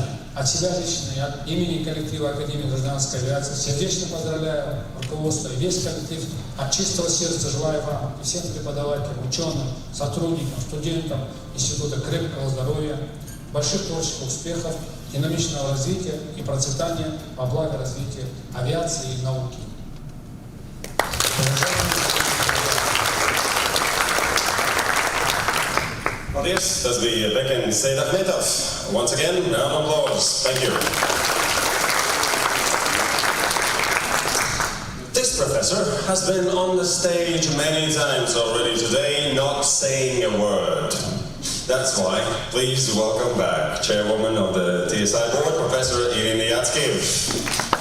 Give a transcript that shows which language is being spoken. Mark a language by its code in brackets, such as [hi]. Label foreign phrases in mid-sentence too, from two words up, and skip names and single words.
[ru] От себя лично и от имени коллектива Академии гражданской авиации сердечно поздравляю руководство и весь коллектив. От чистого сердца желаю вам и всем преподавателям, ученым, сотрудникам, студентам Института крепкого здоровья, больших творческих успехов, динамичного развития и процветания во благо развития авиации и науки. [lv] Paldies, tas bija Bekens Seidahmetovs. [en] Once again, round of applause. Thank you. This professor has been on the stage many times already today, not saying a word. That's why, please welcome back Chairwoman of the TSI Board, Professor Irina Yatskiv.